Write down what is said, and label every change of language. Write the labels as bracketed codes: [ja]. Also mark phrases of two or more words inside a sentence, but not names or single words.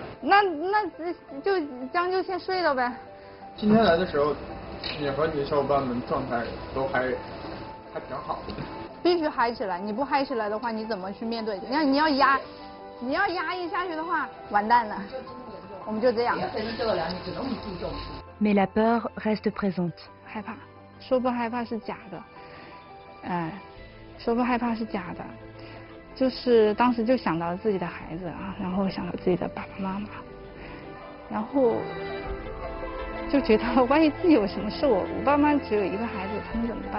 [zh] 那就这样就先睡了呗。今天来的时候，你和你的小伙伴们状态都还挺好的。必须嗨起来，你不嗨起来的话，你怎么去面对？你要压抑下去的话，完蛋了。我们就这样。 [fr] Mais la peur reste présente. [zh] 害怕，说不害怕是假的，说不害怕是假的，就是当时就想到自己的孩子啊，然后想到自己的爸爸妈妈，然后就觉得万一自己有什么事，我爸妈只有1个孩子，他们怎么办？